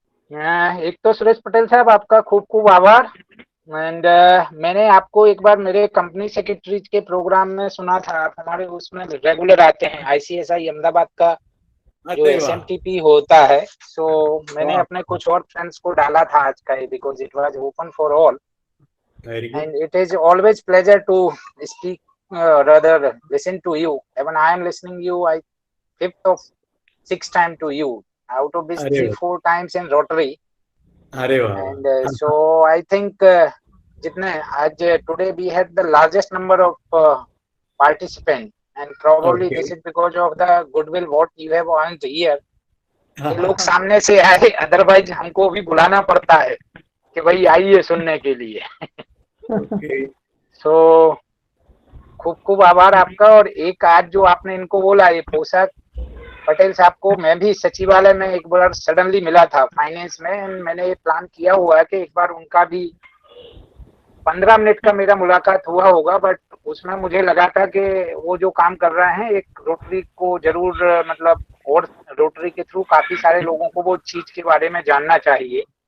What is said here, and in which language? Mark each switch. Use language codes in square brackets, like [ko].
[hi] एक तो सुरेश पटेल साहब आपका खूब खूब आभार। एंड मैंने आपको एक बार मेरे कंपनी सेक्रेटरी के प्रोग्राम में सुना था, आप हमारे उसमें रेगुलर आते हैं, ICSI अहमदाबाद का जो अरे वाह, SMTP होता है। सो मैंने वाह। अपने कुछ और फ्रेंड्स को डाला था आज का, [en] Because it was open for all very good. and it is always pleasure to speak, rather listen to you. Even I am listening you, I 5th of 6th time to you, out of this [hi] अरे [en] 3-4 times in Rotary. [hi] अरे वाह, [en] And so I think [hi] jitne aaj [en] today we had the largest number of participant, and probably Okay. this is because of the goodwill what you have earned here. [hi] ये लोग सामने से आए, otherwise हमको भी बुलाना पड़ता है कि भाई आइए सुनने के लिए। [en] Okay. [hi] सो खूब खूब आभार आपका। और एक आज जो आपने इनको बोला, ये पोषक पटेल साहब को मैं भी सचिवालय में एक बार सडनली मिला था फाइनेंस में, and मैंने ये प्लान किया हुआ है कि एक बार उनका भी 15 मिनट का मेरा मुलाकात हुआ होगा, बट उसमें मुझे लगा था कि वो जो काम कर रहे हैं एक रोटरी को जरूर, मतलब और रोटरी के थ्रू काफी सारे लोगों को वो चीज के बारे में जानना चाहिए।